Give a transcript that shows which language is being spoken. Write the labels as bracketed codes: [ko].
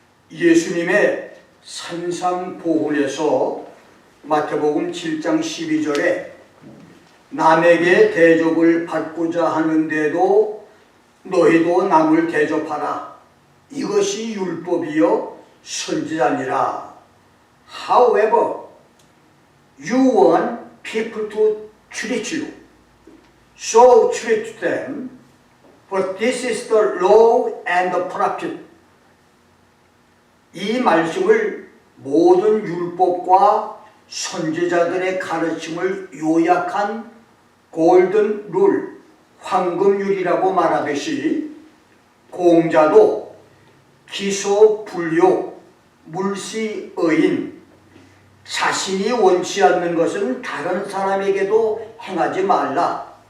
[ko] 예수님의 산상보훈에서 마태복음 7장 12절에 남에게 대접을 받고자 하는데도 너희도 남을 대접하라. 이것이 율법이요 선지자니라. [en] However, you want people to treat you, so treat them, for this is the law and the prophet. [ko] 이 말씀을 모든 율법과 선지자들의 가르침을 요약한 골든 룰, 황금률이라고 말하듯이 공자도 기소, 불욕, 물시, 의인, 자신이 원치 않는 것은 다른 사람에게도 행하지 말라.